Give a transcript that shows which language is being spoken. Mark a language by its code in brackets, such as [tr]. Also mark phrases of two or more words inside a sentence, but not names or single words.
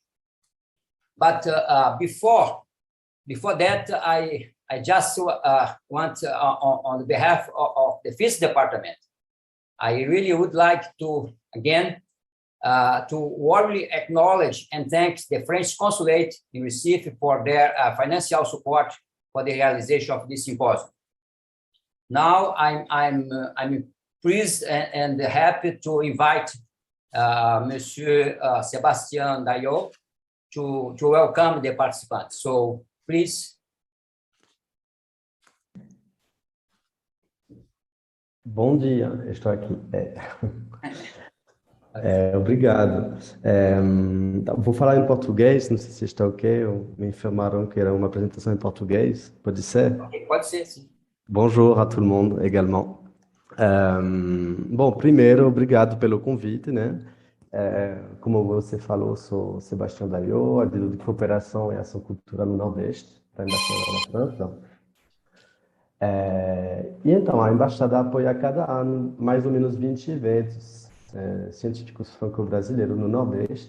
[en] But before that, I just want, on behalf of the Physics Department, I really would like to, again, to warmly acknowledge and thank the French Consulate in Recife for their financial support for the realization of this symposium. Now, I'm pleased and happy to invite Monsieur Sébastien Dayol to welcome the participants. So, please. [pt] Bom dia, estou aqui. Obrigado. Vou falar em português, não sei se está ok. Me informaram que era uma apresentação em português. Pode ser? Okay, pode ser, sim. [fr] Bonjour à tout le monde également. [pt] Bom, primeiro, obrigado pelo convite, né? Como você falou, sou Sébastien Dayol, adjunto de cooperação e ação cultural no Nordeste, da Embaixada da França. E então, a Embaixada apoia a cada ano mais ou menos 20 eventos científicos franco-brasileiros no Nordeste.